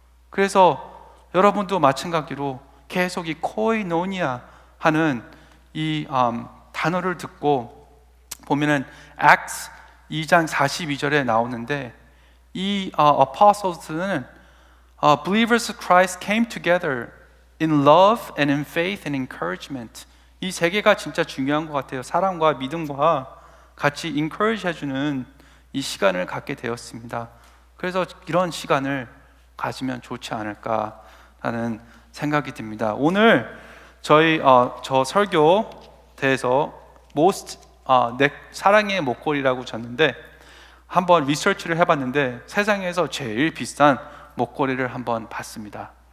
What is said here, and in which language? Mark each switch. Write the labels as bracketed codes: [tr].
[ko] 그래서 여러분도 마찬가지로 계속 이 코이노니아 하는 이 단어를 듣고 보면은 Acts 2장 42절에 나오는데, 이 apostles는 [en] believers of Christ came together in love and in faith and encouragement. [ko] 이 세 개가 진짜 중요한 것 같아요. 사랑과 믿음과 같이 encourage 해주는 이 시간을 갖게 되었습니다. 그래서 이런 시간을 가지면 좋지 않을까라는 생각이 듭니다. 오늘 저 설교대에서 내 사랑의 목걸이라고 줬는데 한번 리서치를 해봤는데 세상에서 제일 비싼 목걸이를 한번 봤습니다.